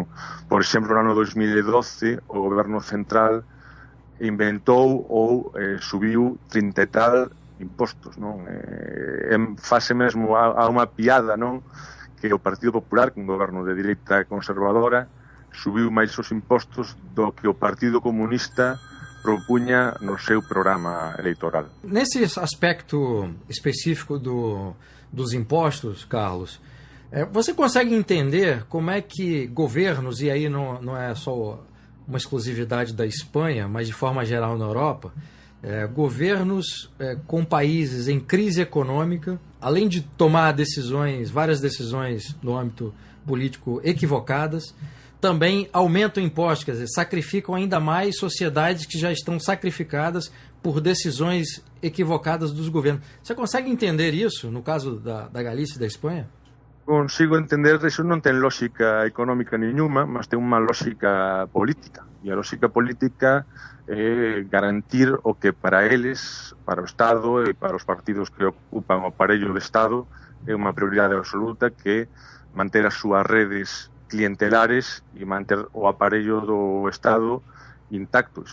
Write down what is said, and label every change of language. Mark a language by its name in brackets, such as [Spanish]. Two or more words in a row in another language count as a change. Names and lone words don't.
[Galician] Por exemplo, no ano 2012, o goberno central inventou ou subiu 30 e tal impostos, non? Fase mesmo a unha piada, non? Que o Partido Popular, que é un goberno de direita conservadora, subiu máis os impostos do que o Partido Comunista propuña no seu programa eleitoral. [Portuguese] Nesse aspecto específico dos impostos, Carlos, você consegue entender como é que governos, e aí não é só uma exclusividade da Espanha, mas de forma geral na Europa, governos com países em crise econômica, além de tomar várias decisões no âmbito político equivocadas, também aumentam impostos, quer dizer, sacrificam ainda mais sociedades que já estão sacrificadas por decisões equivocadas dos governos. Você consegue entender isso no caso da Galícia e da Espanha? [Galician] Consigo entender, iso non ten lógica económica nenhuma, mas ten unha lógica política. E a lógica política é garantir o que para eles, para o Estado e para os partidos que ocupan o aparello de Estado, é unha prioridade absoluta, que manter as súas redes clientelares e manter o aparello do Estado intacto.